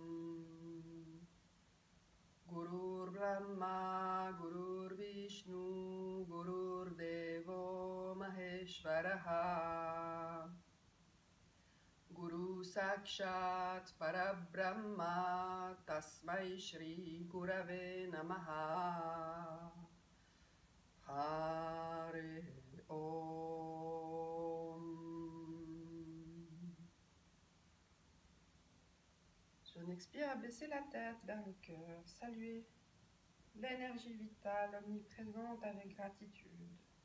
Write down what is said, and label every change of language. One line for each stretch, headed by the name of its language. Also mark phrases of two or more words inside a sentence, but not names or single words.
Sanskrit: गुरुर् ब्रह्मा गुरुर् विष्णु गुरुर् देवो महेश्वरः गुरु साक्षात् परब्रह्म तस्मै श्री गुरवे नमः हरि ॐ.
French: Sur une expire, à baisser la tête vers le cœur, saluer l'énergie vitale omniprésente avec gratitude.